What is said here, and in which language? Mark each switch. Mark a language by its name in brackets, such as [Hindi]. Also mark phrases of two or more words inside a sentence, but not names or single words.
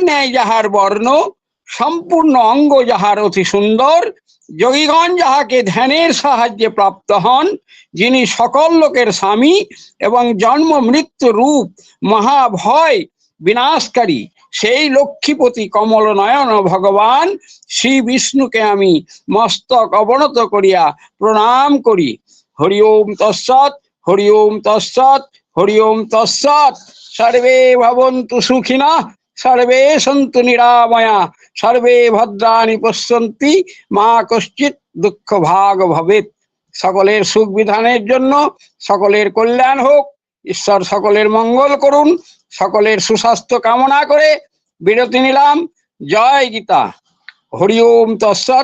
[Bangla] ন্যায় যাহার বর্ণ, সম্পূর্ণ অঙ্গ যাহার অতি সুন্দর, যোগীগণ যাহাকে ধ্যানের সাহায্যে প্রাপ্ত হন, যিনি সকল লোকের স্বামী এবং জন্ম মৃত্যু রূপ মহাভয় বিনাশকারী, সেই লক্ষ্মীপতি কমল নয়ন ভগবান শ্রী বিষ্ণুকে আমি মস্তক অবনত করিয়া প্রণাম করি। [Sanskrit] হরি ওম তৎসৎ, হরি ওম তৎসৎ, হরি ওম তৎসৎ। সর্বে ভবন্তু সুখিনঃ, সর্বে সন্তু নিরাময়া, সর্বে ভদ্রাণি পশ্যন্তি, মা কশ্চিৎ দুঃখ ভাগ ভবেৎ। [Bangla] সকলের সুখ বিধানের জন্য, সকলের কল্যাণ হোক, ঈশ্বর সকলের মঙ্গল করুন। সকলের সুস্বাস্থ্য কামনা করে বিরতি নিলাম। জয় গীতা। [Sanskrit] হরি ওম তৎসৎ।